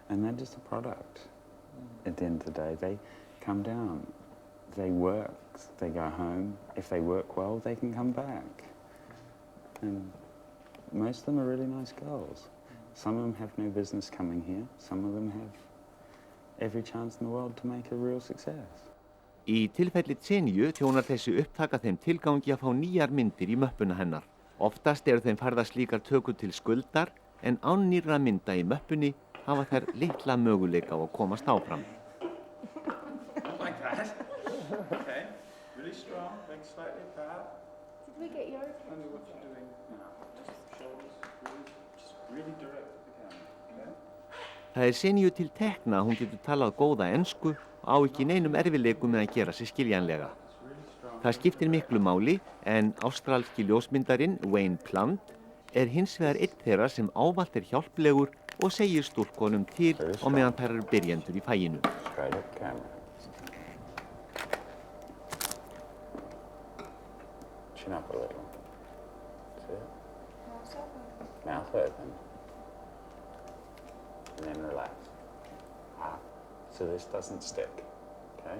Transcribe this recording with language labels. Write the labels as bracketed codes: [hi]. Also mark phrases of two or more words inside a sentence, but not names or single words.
[en] And they're just a product. At the end of the day, they come down, they work, they go home. If they work well, they can come back. And most of them are really nice girls. Some of them have no business coming here. Some of them have every chance in the world to make a real success. [is] Í tilfelli Xeniu þjónar þessi upptaka þeim tilgangi að fá nýjar myndir í möppuna hennar. Oftast eru þeim færðar slíkar tökur til skuldar, en án nýrra mynda í möppunni hafa þær litla möguleika á að komast áfram. [en] Like that. Okay. Really strong. Legs slightly apart. Did we get yours? I know what you're doing now. Just shoulders, just really direct at the camera. Okay? [is] Það Xeniu til tekna að hún getur talað góða ensku og á ekki neinum erfiðleikum með að gera sig skiljanlega. Það skiptir miklu máli, en ástralski ljósmyndarinn Wayne Plant hins vegar einn þeirra sem ávallt hjálplegur og segir stúlkonum til á meðan þær eru byrjendur í faginu. [en] Straight up camera. Chin up a little. That's it. Mouth open. And then relax. So this doesn't stick. Okay?